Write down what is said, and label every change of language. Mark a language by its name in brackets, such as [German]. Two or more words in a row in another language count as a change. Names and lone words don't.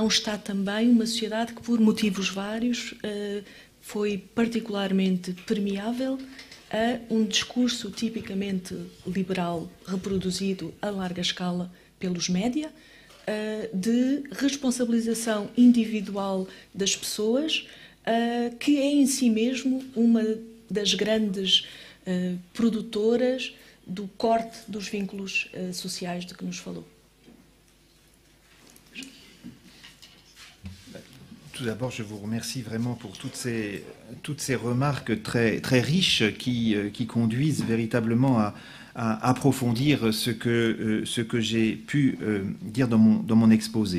[Portuguese] está também uma sociedade que por motivos vários foi particularmente permeável a um discurso tipicamente liberal reproduzido a larga escala pelos média, de responsabilização individual das pessoas, que é em si mesmo uma das grandes produtoras do corte dos vínculos sociais de que nos falou. [French] Tout d'abord, je vous remercie vraiment pour toutes ces remarques très, très riches qui conduisent véritablement à approfondir ce que j'ai pu dire dans mon exposé.